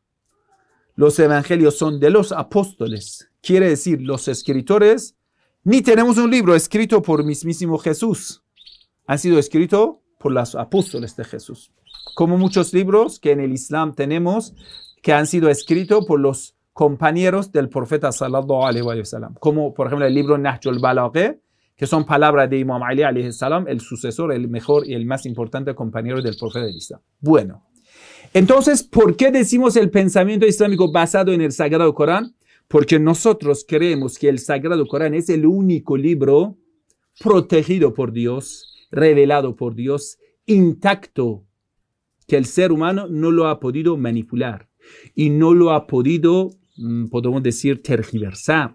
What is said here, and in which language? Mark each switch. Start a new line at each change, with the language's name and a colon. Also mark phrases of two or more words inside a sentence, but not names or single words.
Spanish: Los evangelios son de los apóstoles. Quiere decir, los escritores, ni tenemos un libro escrito por mismísimo Jesús. Han sido escritos por los apóstoles de Jesús. Como muchos libros que en el Islam tenemos que han sido escritos por los compañeros del profeta
Arabic: صلى الله عليه وسلم.
Spanish: Como por ejemplo el libro Nahjul Balagha, que son palabras de Imam Ali
Arabic: عليه السلام,
Spanish: el sucesor, el mejor y el más importante compañero del profeta del Islam. Bueno, entonces, ¿por qué decimos el pensamiento islámico basado en el Sagrado Corán? Porque nosotros creemos que el Sagrado Corán es el único libro protegido por Dios, revelado por Dios, intacto, que el ser humano no lo ha podido manipular y no lo ha podido, podemos decir, tergiversar.